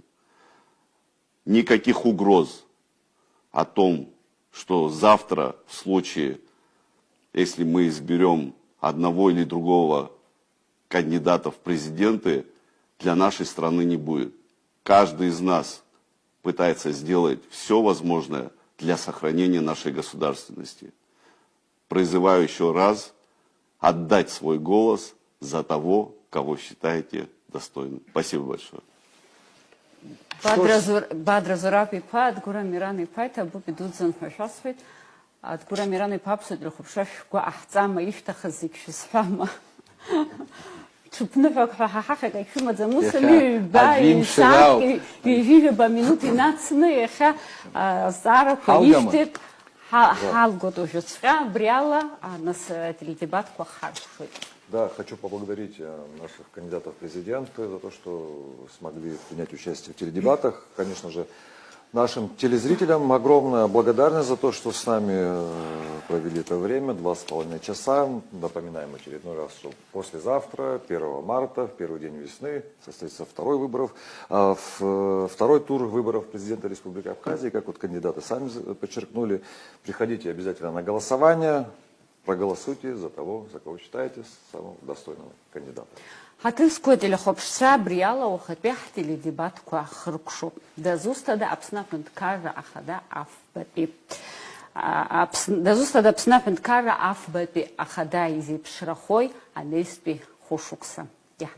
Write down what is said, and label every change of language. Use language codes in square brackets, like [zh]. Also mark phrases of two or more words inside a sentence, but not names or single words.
[ru] Никаких угроз о том, что завтра в случае, если мы изберем одного или другого кандидата в президенты, для нашей страны не будет. Каждый из нас пытается сделать все возможное для сохранения нашей государственности. Призываю еще раз отдать свой голос за того, кого считаете достойным. Спасибо большое. [ab] Бадра Зураб-иԥа, Адгәыр Амиран-иԥа, Ҭабуп идуӡӡан ҳәа шәасҳәеит. Адгәыр Амиран-иԥа аԥсуа дырхәаԥшра шәгәы аҳҵама, ишәҭахыз зегь шәызҳәама. Ҽыԥныҳәак ҳәа ҳахахьак шәымаӡам, ус ҩба, ҩ-сааҭк, ҩажәижәаба минуҭ инацны иахьа азҵаарақәа ишәҭеит, ҳалгоит уажәыҵәҟьа, абри ала нас теледебатқәа ҳаршәуеит. [ru] Да, хочу поблагодарить наших кандидатов в президенты за то, что смогли принять участие в теледебатах. Конечно же, нашим телезрителям огромная благодарность за то, что с нами провели это время, 2,5 часа. Напоминаем очередной раз, что послезавтра, 1 марта, в первый день весны, состоится второй тур выборов президента Республики Абхазии. Как вот кандидаты сами подчеркнули, приходите обязательно на голосование. проголосуйте за того, за кого считаете самым достойным кандидатом. [ab] Ҳаҭызқәеит илахәаԥшцәа абри ала уахатәи ҳтеледебатқәа хрыкәшоуп. Дазусҭада Аԥсны Аҳәынҭқарра Ахада афбатәи дазусҭада Аԥсны Аҳәынҭқарра афбатәи ахада изеиԥшрахои анестәи хәышықәса.